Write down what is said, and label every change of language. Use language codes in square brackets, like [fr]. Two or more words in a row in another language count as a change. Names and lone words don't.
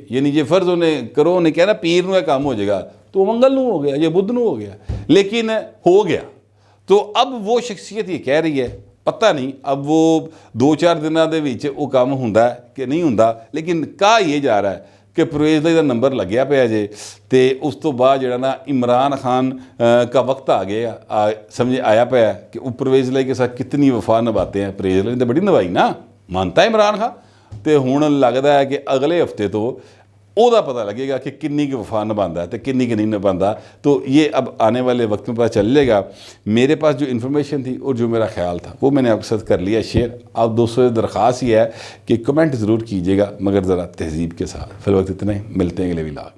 [ur] یعنی یہ فرض انہیں کرو انہیں کہنا پیر نو کام ہو جائے گا تو منگل نو ہو گیا یا بدھ نو ہو گیا، لیکن ہو گیا. تو اب وہ شخصیت یہ کہہ رہی ہے، پتہ نہیں اب وہ 2-4 [pa] دنوں دے وچ [ur] وہ کام ہوندا ہے کہ نہیں ہوندا، لیکن کہا یہ جا رہا ہے کہ پرویز لائی [pa] دا نمبر لگیا پیا جے. تے اس تو بعد جڑا نا [ur] عمران خان کا وقت آ گیا، [pa] سمجھے آیا پیا [ur] ہے کہ وہ پرویز لائی کے ساتھ کتنی وفا نبھاتے ہیں. پرویز لائی نے بڑی نبھائی نا، مانتا ہے عمران خان. [pa] ਤੇ ਹੁਣ ਲੱਗਦਾ ਹੈ ਕਿ ਅਗਲੇ ਹਫਤੇ ਤੋਂ ਉਹਦਾ [ur] پتہ لگے گا کہ کنی کی وفا نبھاتا ہے تو کنی کی نہیں نبھاتا. تو یہ اب آنے والے وقت میں پتہ چلے گا۔ میرے پاس جو انفارمیشن تھی اور جو میرا خیال تھا وہ میں نے آپ کے ساتھ کر لیا شیئر. آپ دوستوں سے درخواست ہی ہے کہ کمنٹ ضرور کیجیے گا، مگر ذرا تہذیب کے ساتھ. پھر وقت اتنا ہی، ملتے ہیں اگلے ولاگ میں.